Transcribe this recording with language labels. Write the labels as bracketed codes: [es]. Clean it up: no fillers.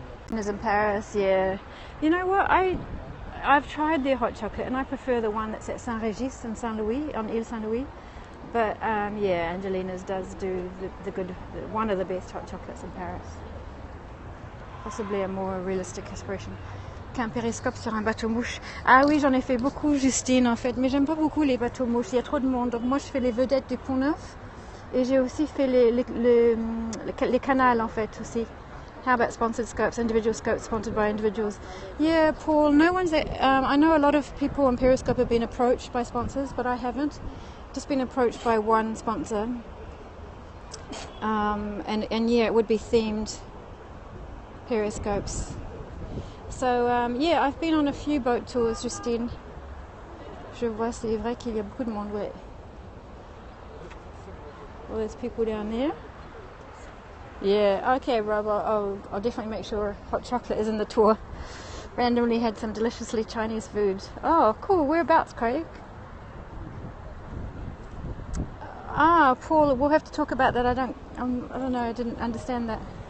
[en] It was in Paris, yeah. You know what? I've tried their hot chocolate, and I prefer the one that's at Saint-Régis in Saint-Louis, on Ile Saint-Louis. But yeah, Angelina's does do one of the best hot chocolates in Paris. Possibly a more realistic expression. [fr] Qu'un périscope sur un bateau mouche. Ah oui, j'en ai fait beaucoup, Justine, en fait. Mais j'aime pas beaucoup les bateaux mouches. Il y a trop de monde. Donc moi, je fais les vedettes du Pont Neuf. Et j'ai aussi fait les canals, en fait, aussi. [en] How about sponsored scopes, individual scopes sponsored by individuals? Yeah, Paul, no one's... I know a lot of people on Periscope have been approached by sponsors, but I haven't. Just been approached by one sponsor. And yeah, it would be themed Periscopes. So, yeah, I've been on a few boat tours, Justine. [fr] Je vois, c'est vrai qu'il y a beaucoup de monde, ouais. [en] Well, there's people down there. Yeah, okay, Rob, I'll definitely make sure hot chocolate is in the tour. Randomly had some deliciously Chinese food. Oh, cool. Whereabouts, Craig? Ah, Paul, we'll have to talk about that. I don't know, I didn't understand that.